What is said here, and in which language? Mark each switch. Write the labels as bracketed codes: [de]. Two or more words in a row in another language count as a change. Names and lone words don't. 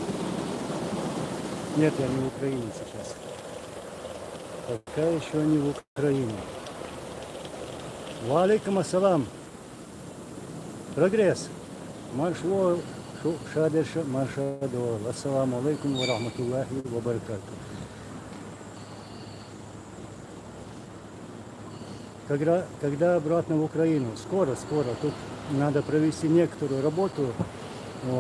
[ru] Нет, я не в Украине сейчас. Пока еще не в Украине. [ar] وعليكم السلام. Прогресс. Маршло шадеша маршадо. السلام عليكم ورحمة الله وبركاته. [ru] Когда обратно в Украину? Скоро. Тут надо провести некоторую работу. Вот.